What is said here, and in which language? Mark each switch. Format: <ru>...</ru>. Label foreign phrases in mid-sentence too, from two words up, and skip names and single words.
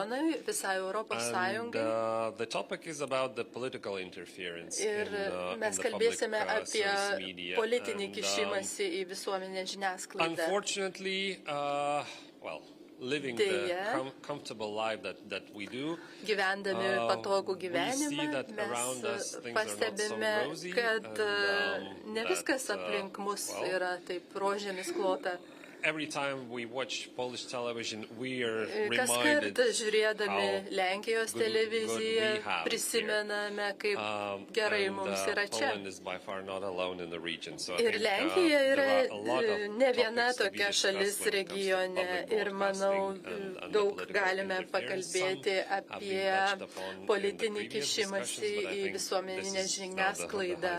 <en>And the topic is about the political interference in the public service media. And, unfortunately, well, living the comfortable life that we do,</en> <lt>gyvendami patogų gyvenimą, mes pastebime, kad ne viskas aplink mus yra taip rožėmis klota.</lt> <en>Every time we watch Polish television, we are</en> <lt>Kaskart</lt> <en>reminded</en> <lt>žiūrėdami Lenkijos televiziją prisimename, kaip gerai mums yra čia. Ir Lenkija yra ne viena tokia šalis regione ir manau daug galime pakalbėti apie politinį kišimąsi į visuomeninę žiniasklaidą.</lt>